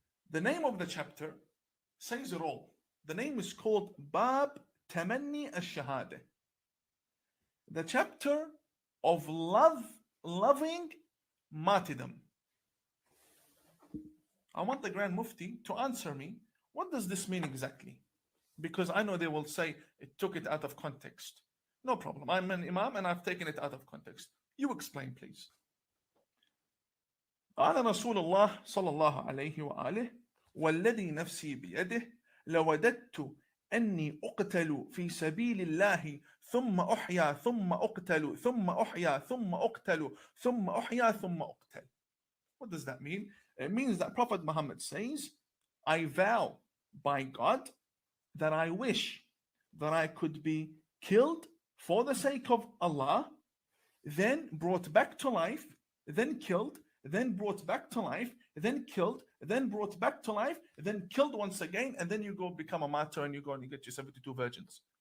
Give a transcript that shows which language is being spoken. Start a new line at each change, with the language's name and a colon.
English: The name of the chapter says it all. The name is called Bab Tamanni al-Shahada, the chapter of loving martyrdom. I want the Grand Mufti to answer me, what does this mean exactly? Because I know they will say it took it out of context. No problem. I'm an Imam and I've taken it out of context. You explain, please.
Arabic: قال رسول الله صلى الله عليه وآله والذي نفسي بيده لوددت أني أقتل في سبيل الله ثم أحيا ثم أقتل ثم أحيا ثم أقتل ثم أحيا ثم أقتل.
English: What does that mean? It means that Prophet Muhammad says, I vow by God that I wish that I could be killed for the sake of Allah, then brought back to life, then killed, then brought back to life, then killed, then brought back to life, then killed once again, and then you go become a martyr and you go and you get your 72 virgins.